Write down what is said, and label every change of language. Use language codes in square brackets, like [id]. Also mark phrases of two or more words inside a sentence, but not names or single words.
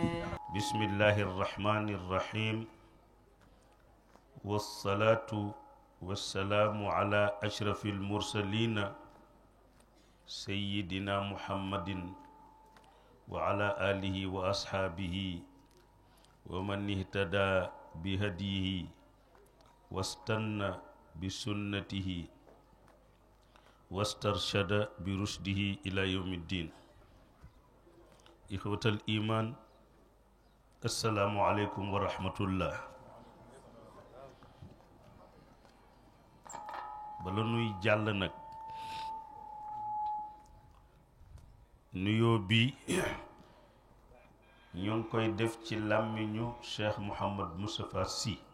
[ar] بسم الله الرحمن الرحيم والصلاة والسلام على أشرف المرسلين سيدنا محمد وعلى آله وأصحابه ومن اهتدى بهديه واستنى بسنته واسترشد برشده إلى يوم الدين. إخوة الإيمان، السلام عليكم ورحمة الله. [wo] bala nuy jàll nag nuyoo bi ñoo ngi koy def ci làmmiñu Cheikh Mouhamad Moustapha Sy